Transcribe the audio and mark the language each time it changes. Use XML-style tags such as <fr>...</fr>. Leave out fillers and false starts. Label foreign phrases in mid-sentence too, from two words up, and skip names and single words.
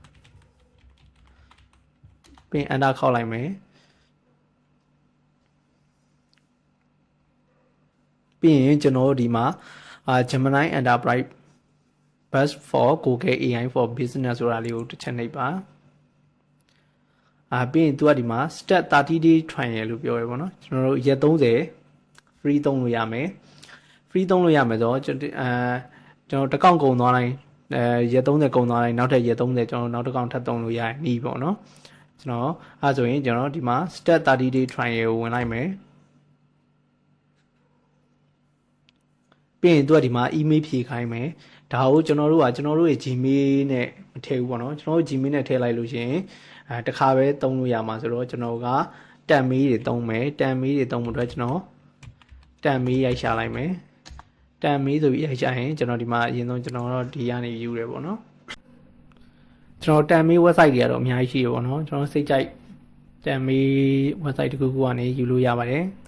<my>ပြီး Enter ခောက်လိုက်မယ်ပြီးရင်ကျွန်တော်တို့ဒီမှာ</my> <en>Gemini Enterprise Best for Google AI for Business</en> <my>ဆိုတာလေးကိုတစ်ချက်နှိပ်ပါ ပြီးရင်သူကဒီမှာ</my> <en>Start 30 day trial</en> <my>လို့ပြောရပေါ့နော်ကျွန်တော်တို့ရက်30 free သုံးလို့ရမယ် free သုံးလို့ရမယ်ဆိုတော့ကျွန်တော်တစ်ကောင်ကုန်သွားတိုင်းရက်30ကုန်သွားတိုင်းနောက်ထပ်ရက်30ကျွန်တော်နောက်တစ်ကောင်ထပ်သုံးလို့ရတယ်နီးပေါ့နော်ကျွန်တော်အဲဆိုရင်ကျွန်တော်ဒီမှာ</my> <en>Start 30 day trial</en> <my>ကိုဝင်လိုက်မယ် ပြီးရင်သူကဒီမှာ email ဖြည့်ခိုင်းမယ်ဒါကိုကျွန်တော်တို့ရဲ့ Gmail နဲ့မထည့်ဘူးပေါ့နော်ကျွန်တော်တို့ Gmail နဲ့ထည့် လိုက်လို့ရှိရင်တခါပဲသုံးလို့ရမှာဆိုတော့ကျွန်တော်ကတက်မီးတွေသုံးမယ်တက်မီးတွေသုံးဖို့အတွက်ကျွန်တော်တက်မီးရိုက်ရှာလိုက်မယ်တက်မီးဆိုပြီးရိုက်ရှာရင်ကျွန်တော်ဒီမှာအရင်ဆုံးကျွန်တော်တော့ဒီကနေယူတယ်ပေါ့နော်ကျွန်တော်တက်မီး website တွေကတော့အများကြီးရှိရပေါ့နော်ကျွန်တော်စိတ်ကြိုက်တက်မီး website တစ်ခုခုကနေယူလို့ရပါတယ်</my>